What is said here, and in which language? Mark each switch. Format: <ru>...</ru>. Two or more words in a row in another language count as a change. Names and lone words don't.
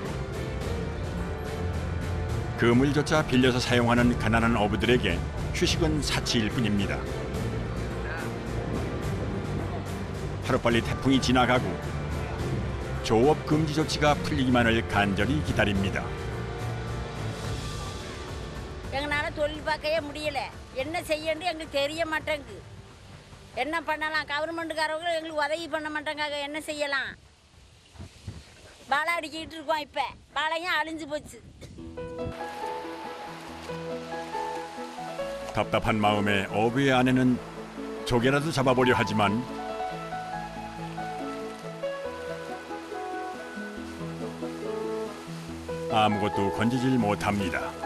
<ko>그물조차 빌려서 사용하는 가난한 어부들에게 휴식은 사치일 뿐입니다. 하루빨리 태풍이 지나가고 조업 금지 조치가 풀리기만을 간절히 기다립니다.</ko> <ta>எங்களால தொழில் பார்க்கவே முடியல. என்ன செய்யன்னு எங்களுக்கு தெரிய மாட்டேங்குது. என்ன பண்ணலாம்? கவர்மெண்ட்காரங்க எங்களுக்கு உதவி பண்ண மாட்டாங்க. என்ன செய்யலாம்? பாலை அடிக்கிட்டு இருக்கோம். இப்ப பாலையும் அழிஞ்சு போச்சு.</ta> <ko>답답한 마음에 어부의 아내는 조개라도 잡아보려 하지만 아무것도 건지질 못합니다.</ko>